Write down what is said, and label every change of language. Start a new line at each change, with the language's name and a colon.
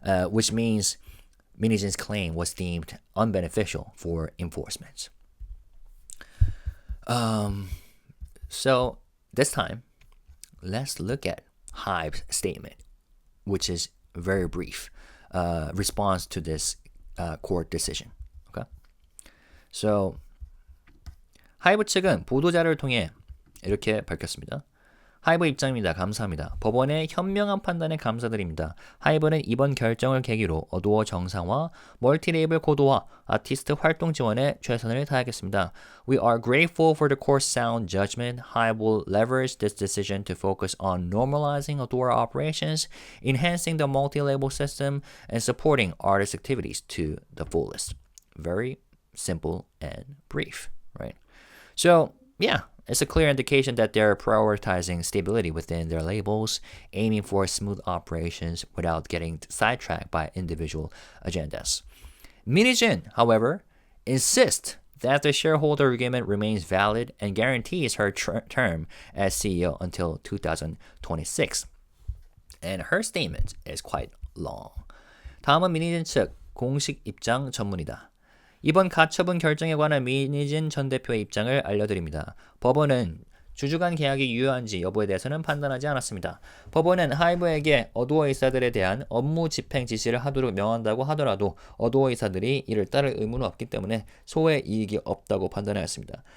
English: Which means Min Heejin's claim was deemed unbeneficial for enforcement. So this time, let's look at HYBE's statement, which is very brief response to this court decision. Okay?
Korean: So 하이브 측은 보도자료를 통해 이렇게 밝혔습니다. 하이브 입장입니다. 감사합니다. 법원의 현명한 판단에 감사드립니다. 하이브는 이번 결정을 계기로 어도어 정상화, 멀티레이블 고도화, 아티스트 활동 지원에 최선을 다하겠습니다.
English: We are grateful for the court's sound judgment. HYBE will leverage this decision to focus on normalizing Adore operations, enhancing the multi-label system, and supporting artist activities to the fullest. Very simple and brief, right? So, yeah. It's a clear indication that they're prioritizing stability within their labels, aiming for smooth operations without getting sidetracked by individual agendas. Min Heejin, however, insists that the shareholder agreement remains valid and guarantees her term as CEO until 2026. And her statement is quite long.
Korean: 다음은 민 헤이진 측 공식 입장 전문이다. 이번 가처분 결정에 관한 민 헤이진 전 대표의 입장을 알려드립니다. 법원은 주주간 계약이 유효한지 여부에 대해서는 판단하지 않았습니다. 법원은 하이브에게 어도어 이사들에 대한 업무 집행 지시를 하도록 명한다고 하더라도 어도어 이사들이 이를 따를 의무는 없기 때문에 소외 이익이 없다고 판단하였습니다.